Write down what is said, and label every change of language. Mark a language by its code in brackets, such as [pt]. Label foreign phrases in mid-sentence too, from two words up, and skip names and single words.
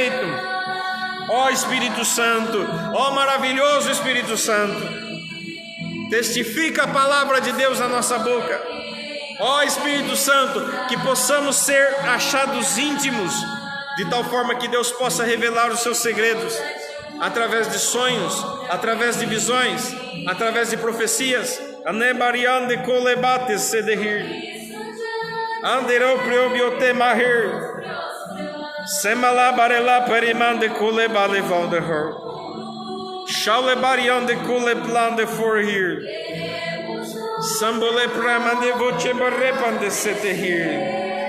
[pt] Ó Espírito Santo, ó maravilhoso Espírito Santo, testifica a palavra de Deus na nossa boca. Ó Espírito Santo, que possamos ser achados íntimos, de tal forma que Deus possa revelar os seus segredos, através de sonhos, através de visões, através de profecias. Anebariande colebates sedehir, anderou priobiote mahir, semala barela perimande colebale valdehor, shaulebariande coleblande forhir, sambole pramande voce barrepande setehir.